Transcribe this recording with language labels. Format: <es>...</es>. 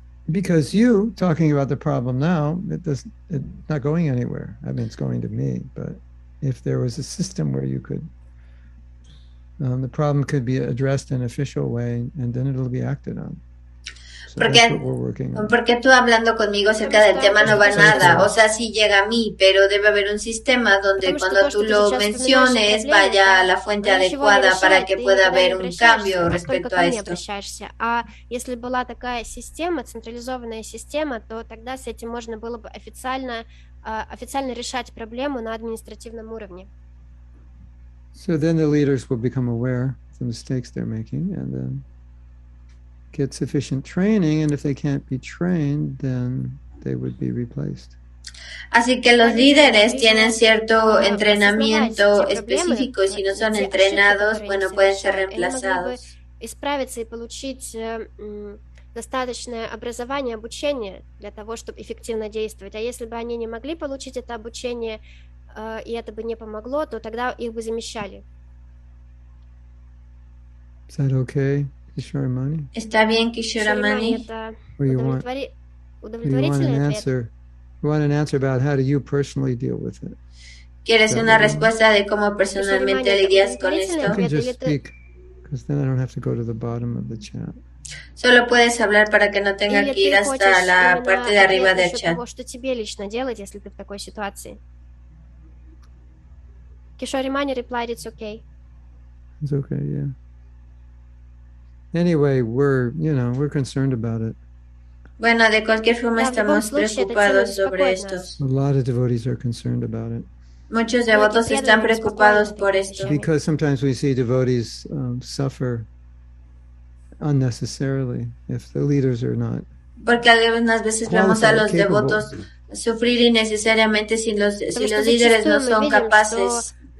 <en>Because you talking about the problem now, it's not going anywhere. I mean, it's going to me, but if there was a system where you could, the problem could be addressed in an official way, and then it'll be acted on. So</en> <es>porque tú hablando conmigo acerca del tema no va nada, o sea, sí llega a mí, pero debe haber un sistema donde cuando tú lo menciones vaya a la fuente adecuada para que pueda haber un cambio respecto a esto.</es> <ru>А если была такая система, централизованная система, то тогда с этим можно было бы официально решать проблему на административном уровне.</ru> <en>So then the leaders will become aware of the mistakes they're making, and then get sufficient training, and if they can't be trained, then they would be replaced.</en> <es>Así que los líderes tienen cierto entrenamiento específico y si no son entrenados, bueno, pueden ser reemplazados.</es> <ru>Исправиться и получить достаточное образование, обучение для того, чтобы эффективно действовать. А если бы они не могли получить это обучение, и это бы не помогло, то тогда их бы замещали.</ru> <en>Is that okay? Kishoramani?</en> <es>Está bien, Kishoramani.</es> <en>Or you want an answer? You want an answer about how do you personally deal with it?</en> <es>¿Quieres una respuesta de cómo personalmente lidias con esto?</es> <en>You can just speak, because then I don't have to go to the bottom of the chat.</en> <es>Solo puedes hablar para que no tenga que ir hasta la parte de arriba del chat.</es> <ru>Что тебе лично делать, если ты в такой ситуации?</ru> <en>Kishoramani replied, it's okay. It's okay, yeah. Anyway, we're concerned about it.</en> <es>Bueno, de cualquier forma estamos preocupados sobre esto.</es> <en>A lot of devotees are concerned about it.</en> <es>Muchos devotos están preocupados por esto.</es> <en>Because sometimes we see devotees suffer unnecessarily if the leaders are not.</en> <es>Porque algunas veces vemos a los devotos sufrir innecesariamente si los líderes no son capaces</es>